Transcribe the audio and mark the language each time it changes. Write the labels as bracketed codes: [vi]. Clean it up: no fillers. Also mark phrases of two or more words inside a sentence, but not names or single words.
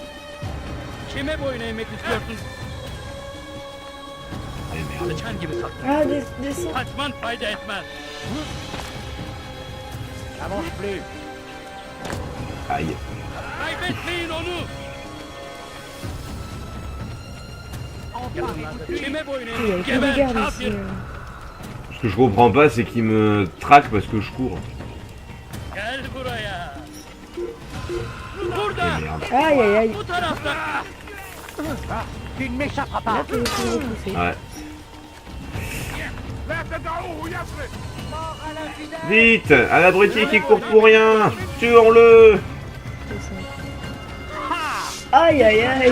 [tr] Kime boyun eğmek istiyorsun? Sıçan gibi saklan. [fr] Ah, descends. [tr] Kaçman fayda etmez. [fr] Avance plus. Aïe. [tr] Kaybetmeyin onu. Kime boyun [fr] Il y a [tr] eğmek? [fr] que des gardes ici. Ce que je comprends pas, c'est qu'il me traque parce que je cours. [tr] Gel buraya. [fr] Aïe aïe aïe. [tr] Bu tarafta. [fr] Tu ne m'échapperas pas. Ouais. Vite, à l'abruti qui court pour rien. Tuons-le. Aïe aïe aïe.